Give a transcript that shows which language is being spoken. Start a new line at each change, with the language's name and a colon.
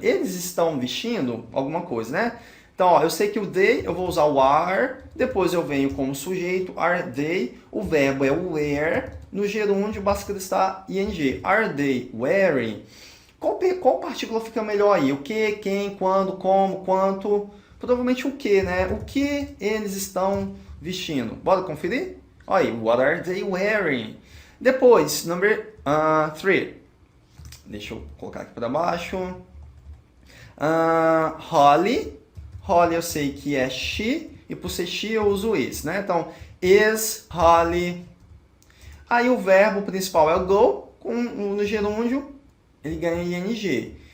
Portuguese: Eles estão vestindo alguma coisa, né? Então, ó, eu sei que o they, eu vou usar o are, depois eu venho como sujeito,
English: are they,
Portuguese: o verbo é o wear, no gerúndio basta acrescentar ing.
English: Are they wearing?
Portuguese: Qual partícula fica melhor aí? O que, quem, quando, como, quanto? Provavelmente o que, né? O que eles estão vestindo? Bora conferir? Olha aí,
English: what are they wearing? Depois, number 3.
Portuguese: Deixa eu colocar aqui para baixo. Holly. Holly eu sei que é she, e por ser she eu uso is, né? Então, is Holly. Aí o verbo principal é o go, no gerúndio ele ganha ing.